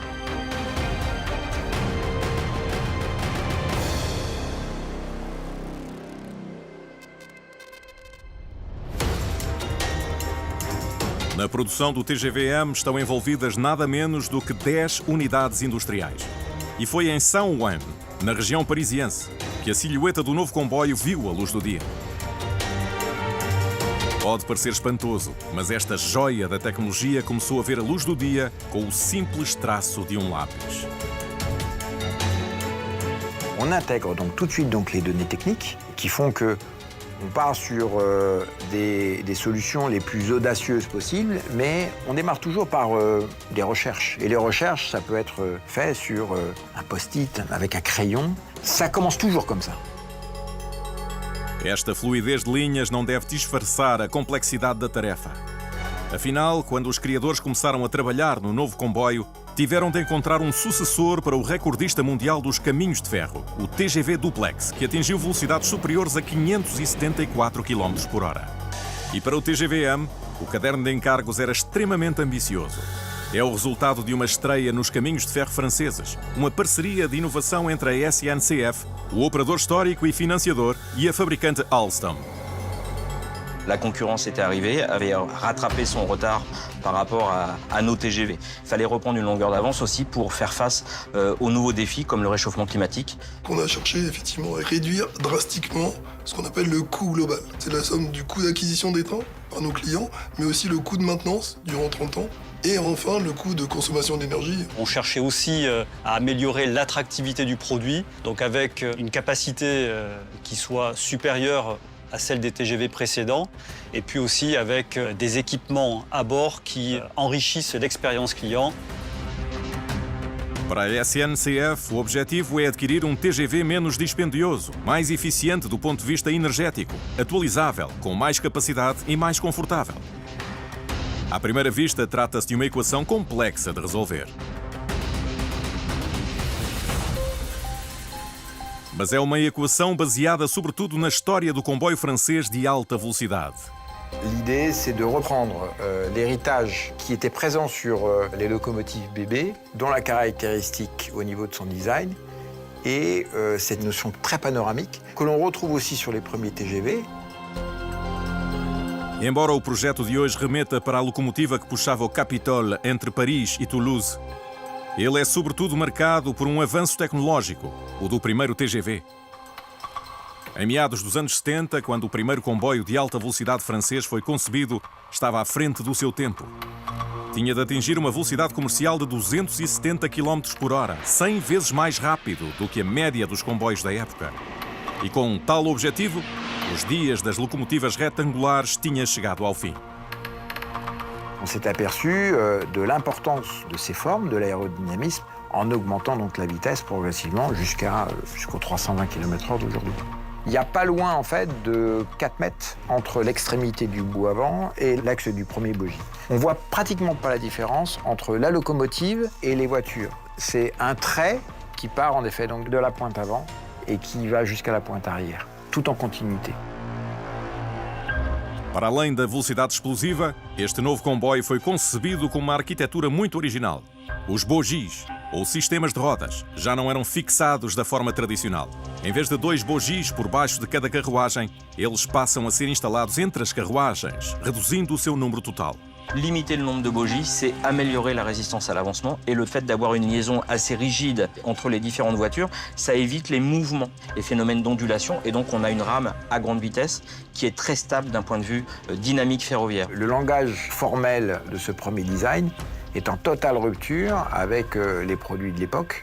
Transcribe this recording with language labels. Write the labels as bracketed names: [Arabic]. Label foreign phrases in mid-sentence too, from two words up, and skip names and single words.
[Portuguese] Na produção do TGV-M estão envolvidas nada menos do que 10 unidades industriais. E foi em Saint-Ouen, na região parisiense, que a silhueta do novo comboio viu a luz do dia. Pode parecer espantoso, mas esta joia da tecnologia começou a ver a luz do dia com o simples traço de um lápis. [French] On intègre donc tout de suite donc les données techniques qui font que on part sur des solutions les plus audacieuses possibles, mais on démarre toujours par des recherches. Et les recherches, ça peut être fait sur un post-it avec un crayon. Ça commence toujours comme ça. [Portuguese] Esta fluidez de linhas não deve disfarçar a complexidade da tarefa. Afinal, quando os criadores começaram a trabalhar no novo comboio, tiveram de encontrar um sucessor para o recordista mundial dos caminhos de ferro, o TGV Duplex, que atingiu velocidades superiores a 574 km/h. E para o TGV-M, o caderno de encargos era extremamente ambicioso. É o resultado de uma estreia nos caminhos de ferro franceses, uma parceria de inovação entre a SNCF, o operador histórico e financiador, e a fabricante Alstom. [French] La concurrence était arrivée, avait rattrapé son retard par rapport à nos TGV. Il fallait reprendre une longueur d'avance aussi pour faire face aux nouveaux défis comme le réchauffement climatique. On a cherché effectivement à réduire drastiquement ce qu'on appelle le coût global. C'est la somme du coût d'acquisition des trains par nos clients, mais aussi le coût de maintenance durant 30 ans. Et enfin, le coût de consommation d'énergie. On cherchait aussi à améliorer l'attractivité du produit, donc avec une capacité qui soit supérieure à celle des TGV précédents, et puis aussi avec des équipements à bord qui enrichissent l'expérience client. [Portuguese] Para a SNCF, o objetivo é adquirir um TGV menos dispendioso, mais eficiente do ponto de vista energético, atualizável, com mais capacidade e mais confortável. À primeira vista, trata-se de uma equação complexa de resolver. Mas é uma equação baseada sobretudo na história do comboio francês de alta velocidade. [French] L'idée, c'est de reprendre l'héritage qui était présent sur les locomotives BB, dont la caractéristique au niveau de son design, et cette notion très panoramique, que l'on retrouve aussi sur les premiers TGV. [Portuguese] Embora o projeto de hoje remeta para a locomotiva que puxava o Capitole entre Paris e Toulouse, ele é sobretudo marcado por um avanço tecnológico, o do primeiro TGV. Em meados dos anos 70, quando o primeiro comboio de alta velocidade francês foi concebido, estava à frente do seu tempo. Tinha de atingir uma velocidade comercial de 270 km por hora, 100 vezes mais rápido do que a média dos comboios da época. E com um tal objetivo, os dias das locomotivas retangulares tinham chegado ao fim. [French] On s'est aperçu de l'importance de ces formes, de l'aérodynamisme, en augmentant donc la vitesse progressivement jusqu'aux 320 km/h d'aujourd'hui. Il n'y a pas loin, en fait, de 4 mètres entre l'extrémité du bout avant et l'axe du premier bogie. On voit pratiquement pas la différence entre la locomotive et les voitures. C'est un trait qui part, en effet, donc de la pointe avant et qui va jusqu'à la pointe arrière, tout en continuité. [Portuguese] Para além da velocidade explosiva, este novo comboio foi concebido com uma arquitetura muito original. Os bogies, ou sistemas de rodas, já não eram fixados da forma tradicional. Em vez de 2 bogies por baixo de cada carruagem, eles passam a ser instalados entre as carruagens, reduzindo o seu número total. [French] Limiter le nombre de bogies, c'est améliorer la résistance à l'avancement et le fait d'avoir une liaison assez rigide entre les différentes voitures, ça évite les mouvements, les phénomènes d'ondulation et donc on a une rame à grande vitesse qui est très stable d'un point de vue dynamique ferroviaire. Le langage formel de ce premier design est en totale rupture avec les produits de l'époque.